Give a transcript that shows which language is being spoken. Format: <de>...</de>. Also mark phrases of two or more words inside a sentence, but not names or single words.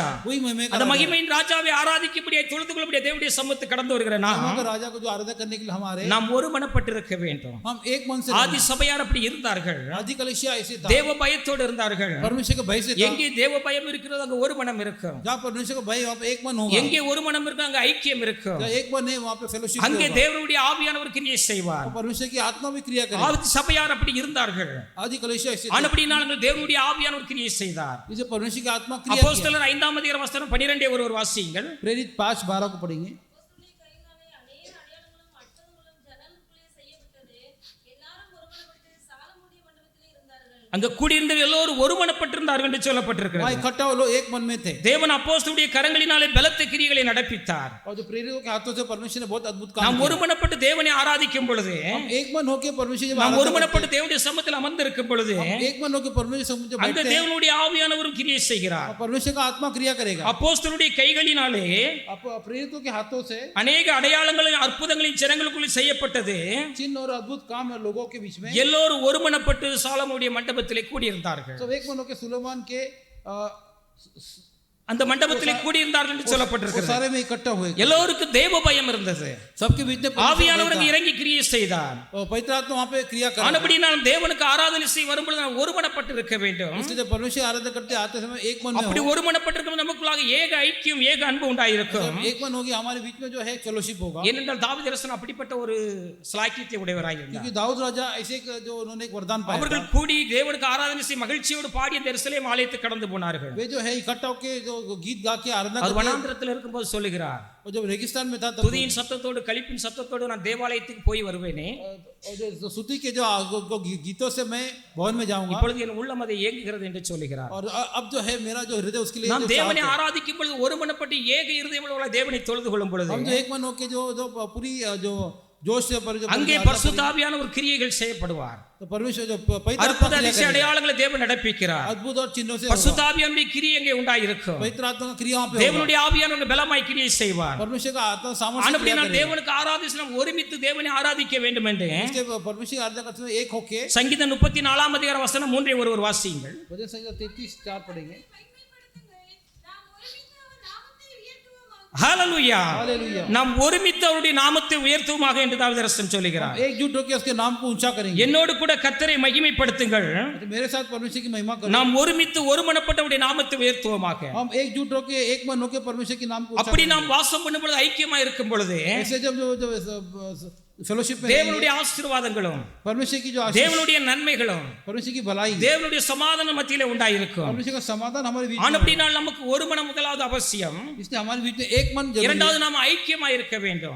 <hi>वही महिमा का</hi> <ta>அந்த</ta> <hi>राजा है।</hi> <ta>மகிமையின் ராஜாவை ஆராதிக்கும்படியே தொழுது கொள்ளும்படியே தேவனுடைய சமூகத்துக்கு கடந்து வருகிற</ta> <hi>महिमा</hi> <ta>நாம்</ta> <hi>का राजा को जो आराधना करने के लिए हमारे</hi> <ta>நாம் ஒருமனப்பட்டிருக்க வேண்டும்.</ta> <hi>हम एक मन से</hi> <ta>ஆதி சபையார் அப்படி இருந்தார்கள்,</ta> <hi>आदि कलिसिया ऐसे था,</hi> <ta>தேவ பயத்தோடு இருந்தார்கள்.</ta> <hi>परमेश्वर का भय से था।</hi> <ta>எங்கே தேவ பயம் இருக்கிறதோ அங்க ஒரு மனம் இருக்கும்,</ta> <hi>जहाँ परमेश्वर का भय वहाँ पे एक मन होगा,</hi> <ta>எங்கே ஒரு மனம் இருக்கோ அங்க ஐக்கியம் இருக்கும்,</ta> <hi>जहाँ एक मन है वहाँ पे फेलोशिप</hi> <ta>அங்கே</ta> <hi>होगा,</hi> <ta>தேவனுடைய ஆவியானவர் கிரியை செய்வார்.</ta> <hi>और परमेश्वर की आत्मा भी क्रिया करेगी।</hi> <ta>ஆதி சபையார் அப்படி இருந்தார்கள்,</ta> <hi>आदि कलिसिया ऐसे था,</hi> <ta>ஆனபடியினால் தேவனுடைய ஆவியானவர் கிரியை செய்தார்.</ta> <hi>इसे परमेश्वर की आत्मा क्रिया किया।</hi> <ta>அப்போஸ்தலர் 5ஆம் அதிகாரம் வசனம் 12 ஒருவர் வாசியுங்கள்.</ta> <hi>प्रेरित 5:12 को पढ़ेंगे।</hi> <ta>அப்போஸ்தலருடைய கையினாலே அநேக அடையாளங்களும் அற்புதங்களும் ஜனங்களுக்குள்ளே செய்யப்பட்டது. எல்லாரும் ஒருமனப்பட்டு சாலமோனுடைய மண்டபத்திலே இருந்தார்கள். அங்க கூடியிருந்த எல்லோரும் ஒருமனப்பட்டிருந்தார்கள் என்று</ta> <hi>वहाँ</hi> <ta>சொல்லப்பட்டிருக்கிறது.</ta> <hi>इकट्ठा वो लोग एक मन में थे,</hi> <ta>தேவன் அப்போஸ்தலருடைய கரங்களினாலே பலத்த கிரியைகளை நடப்பித்தார்.</ta> <hi>और जो प्रेरितों के हाथों से परमेश्वर ने बहुत अद्भुत काम</hi> <ta>நாம்</ta> <hi>किया।</hi> <ta>ஒருமனப்பட்டு தேவனை ஆராதிக்கும் பொழுது,</ta> <hi>हम एक मन होकर परमेश्वर जब</hi> <ta>நாம்</ta> <hi>आराधना</hi> <ta>ஒருமனப்பட்டு தேவனுடைய சமூகத்தில் அமர்ந்திருக்கும் பொழுது</ta> <hi>करते हैं, एक मन होकर परमेश्वर के समुद्र</hi> <ta>அங்க</ta> <hi>बैठते हैं,</hi> <ta>தேவனுடைய ஆவியானவரும் கிரியை செய்கிறார்.</ta> <hi>और परमेश्वर का आत्मा क्रिया करेगा।</hi> <ta>அப்போஸ்தலருடைய கைகளினாலே</ta> <hi>आप प्रेरितों के हाथों से</hi> <ta>அநேக அடையாளங்களும் அற்புதங்களும் ஜனங்களுக்குள்ளே செய்யப்பட்டது.</ta> <hi>चिन्ह और अद्भुत काम है लोगों के बीच में।</hi> <ta>எல்லோரும் ஒருமனப்பட்டு சாலமோனுடைய மண்டபத்திலே கூடியிருந்தார்கள்.</ta> <hi>सब एक मन होकर सुलेमान के</hi> <ta>அந்த மண்டபத்திலே கூடியிருந்தார்கள் என்று</ta> <hi>वो</hi> <ta>சொல்லப்பட்டிருக்கிறது.</ta> <hi>सारे में इकट्ठा हुए,</hi> <ta>எல்லோருக்கும் தேவ பயம் இருந்தது.</ta> <hi>सबके बीच में</hi> <ta>ஆவியானவர் அங்கே இறங்கி கிரியை செய்தார்.</ta> <hi>और पवित्र आत्मा वहाँ पे क्रिया कर।</hi> <ta>ஆனபடியால் தேவனுக்கு ஆராதனை செய்ய வரும்பொழுது நாம் ஒருமனப்பட்டு இருக்க வேண்டும்.</ta> <hi>इसलिए जब परमेश्वर आराधना करते आते समय एक मन में</hi> <ta>அப்படி</ta> <hi>हो,</hi> <ta>ஒருமனப்பட்டிருக்கும் நமக்குள்ளாக ஏக ஐக்கியம் ஏக அன்பு உண்டாயிருக்கும்.</ta> <hi>जब एक मन होगी हमारे बीच में जो है फेलोशिप होगा।</hi> <ta>ஏனென்றால் தாவீது அரசன் அப்படிப்பட்ட ஒரு ஸ்லாக்கியத்தை உடையவராய் இருந்தார்.</ta> <hi>क्योंकि दाऊद राजा ऐसे एक जो उन्होंने एक वरदान पाया</hi> <ta>அவர்கள்</ta> <hi>था,</hi> <ta>கூடி தேவனுக்கு ஆராதனை செய்ய மகிழ்ச்சியோடு பாடி அந்த எருசலேம் ஆலயத்துக்கு கடந்து போனார்கள்.</ta> <hi>वे जो है इकट्ठा होकर जो गीत गा के आराधना</hi> <ta>அவர்</ta> <hi>करते,</hi> <ta>வனாந்திரத்தில் இருக்கும்போது சொல்லுகிறார்,</ta> <hi>और जब रेगिस्तान में था तब</hi> <ta>துதியின் சத்தத்தோடு களிப்பின் சத்தத்தோடு நான் தேவாலயத்துக்கு போய் வருவேனே,</ta> <hi>और जो स्तुति के जो गीतों से मैं भवन में जाऊंगा,</hi> <ta>இப்பொழுது என் உள்ளம் அதை ஏங்குகிறது என்று சொல்லுகிறார்.</ta> <hi>और अब जो है मेरा जो हृदय उसके लिए</hi> <ta>நாம்</ta> <hi>जो</hi> <ta>தேவனை</ta> <hi>चाहत है,</hi> <ta>ஆராதிக்கும் பொழுது ஒருமனப்பட்டு ஏக இருதயமுள்ள தேவனை தொழுது கொள்ளும் பொழுது</ta> <hi>हम जो एक मन होकर जो पूरी जो जोश से पर जो</hi> <ta>அங்கே</ta> <hi>आराधना</hi> <ta>பரிசுத்த ஆவியான ஒரு கிரியைகள் செய்யப்படுவார்.</ta> <hi>करेंगे, तो परमेश्वर जो पवित्र</hi> <ta>அற்புத</ta> <hi>आत्मा क्रिया</hi> <ta>அதிசய</ta> <hi>करेगा,</hi> <ta>அடையாளங்களை தேவன் நடப்பிக்கிறார்.</ta> <hi>अद्भुत और चिन्हों से</hi> <ta>பரிசுத்த</ta> <hi>होगा।</hi> <ta>ஆவியானுடைய கிரியை அங்கே உண்டாயிருக்கும்.</ta> <hi>पवित्र आत्मा का क्रिया वहाँ पे होगा।</hi> <ta>தேவனுடைய ஆவியானவர் பலமாய் கிரியை செய்வார்.</ta> <hi>परमेश्वर का आत्मा सामर्थ्य क्रिया</hi> <ta>ஆனபடியால்</ta> <hi>करेगा।</hi> <ta>தேவனுக்கு ஆராதித்து நாம் ஒருமித்து தேவனை ஆராதிக்க வேண்டும் என்று</ta> <hi>इसके परमेश्वर की आराधना करते समय एक होके,</hi> <ta>சங்கீதம் 34ஆம் அதிகார வசனம் 3 ஒருவர் வாசியுங்கள்.</ta> <hi>भजन संहिता 33:4 पढ़ेंगे।</hi> <ta>மகிமைப்படுத்துங்கள். நாம் ஒருமித்து அவர் நாமத்தை உயர்த்துவோமாக. ஹalleluya.</ta> <hi>हालेलुया।</hi> <ta>நாம் ஒருமித்து அவருடைய நாமத்தை உயர்த்துவோமாக என்று தாவீது அரசன் சொல்கிறார்.</ta> <hi>एकजुट होकर उसके नाम को ऊंचा करेंगे,</hi> <ta>என்னோடு கூட கர்த்தரை மகிமைப்படுத்துங்கள்.</ta> <hi>तो मेरे साथ परमेश्वर की महिमा करो।</hi> <ta>நாம் ஒருமித்து ஒருமனப்பட்டவருடைய நாமத்தை உயர்த்துவோமாக.</ta> <hi>हम एकजुट होकर एक मन होकर परमेश्वर के नाम को ऊंचा</hi> <ta>அப்படி</ta> <hi>करेंगे।</hi> <ta>நாம் வாசம் பண்ணும் பொழுது ஐக்கியமா இருக்கும் பொழுது</ta> <hi>ऐसे जब जो फेलोशिप में</hi> <ta>தேவனுடைய ஆசீர்வாதங்களும்</ta> <hi>परमेश्वर की जो आशीष,</hi> <ta>தேவனுடைய நன்மைகளும்</ta> <hi>परमेश्वर की भलाई,</hi> <ta>தேவனுடைய சமாதான மத்தியிலே உண்டாயிருக்கும்.</ta> <hi>परमेश्वर का समाधान हमारे बीच में है।</hi> <ta>ஆனபடியால் நமக்கு ஒரு மனம் முதலாவது அவசியம்.</ta> <hi>इसलिए हमारे बीच में एक मन जरूरी है।</hi> <ta>இரண்டாவது நாம் ஐக்கியமா இருக்க வேண்டும்.</ta>